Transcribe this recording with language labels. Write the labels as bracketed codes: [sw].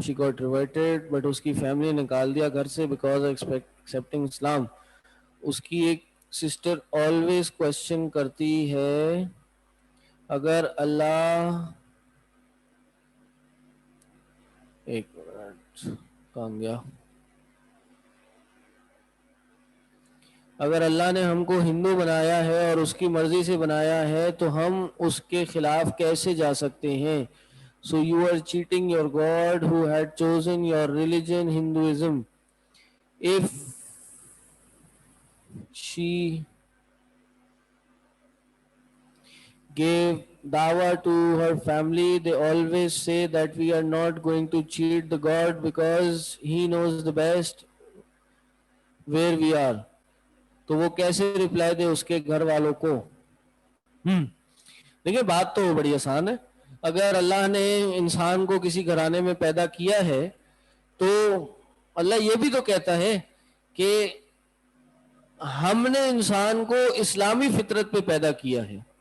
[en] She got reverted, but [ur] uski [en] family [ur] نکال دیا گھر سے [en] because of accepting Islam. [ur] उसकी एक sister always question کرتی ہے اگر اللہ ایک منٹ کہاں گیا، اگر اللہ نے ہم کو ہندو بنایا ہے اور اس کی مرضی سے بنایا ہے تو ہم اس کے خلاف کیسے جا سکتے ہیں؟ [en] So you are cheating your God who had chosen your religion, Hinduism. If she gave dawah to her family, they always say that we are not going to cheat the God because he knows the best where we are. [ur] تو وہ کیسے reply دے اس کے گھر والوں کو؟ دیکھیں بات تو بڑی آسان ہے. اگر اللہ نے انسان کو کسی گھرانے میں پیدا کیا ہے تو اللہ یہ بھی تو کہتا ہے کہ ہم نے انسان کو اسلامی فطرت پہ پیدا کیا ہے.